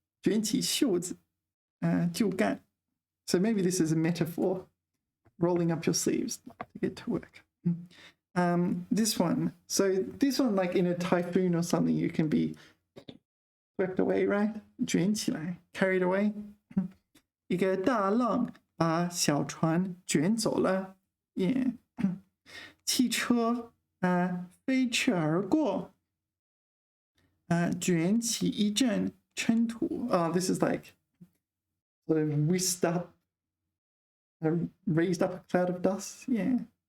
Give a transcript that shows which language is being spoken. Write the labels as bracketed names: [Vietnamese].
[Chinese] 卷起袖子就干 [English] So maybe this is a metaphor. Rolling up your sleeves to get to work. This one. So this one, like in a typhoon or something, you can be swept away, right? 卷起来 carried away. [Chinese] 一个大浪把小船卷走了 Yeah. 汽车飞驰而过卷起一阵尘土 [English] This is like sort of whisked up raised up a cloud of dust Yeah.